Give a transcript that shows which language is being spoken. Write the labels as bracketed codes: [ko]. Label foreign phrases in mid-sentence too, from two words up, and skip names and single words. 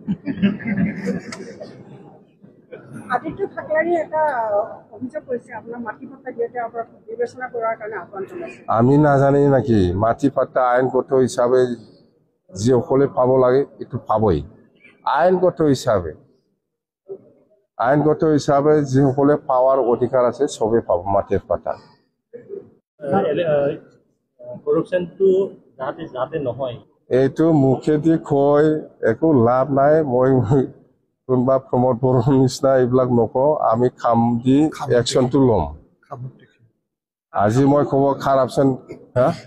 [bn] আদিত্য থাকলারই একটা অভিযোগ করেছে আপনার মাটি পাট্টা দিয়েতে আপনার বিবেচনা করার কারণে আহ্বান জানাইছে [as] আমি না জানি নাকি মাটি পাট্টা আইনগত হিসাবে যে সকলে পাব লাগে একটু পাবই আইনগত হিসাবে যে সকলে পাওয়ার অধিকার আছে সবে পাব মাটির পাট্টা এইটো মুখেদি কয় একো লাভ নাই মই কোনোবা প্ৰমোদ বড়োৰ নিচিনা এইবিলাক নকওঁ আমি খাম দি একশ্যনটো ল'ম আজি মই ক'ব খাৰাপচন হা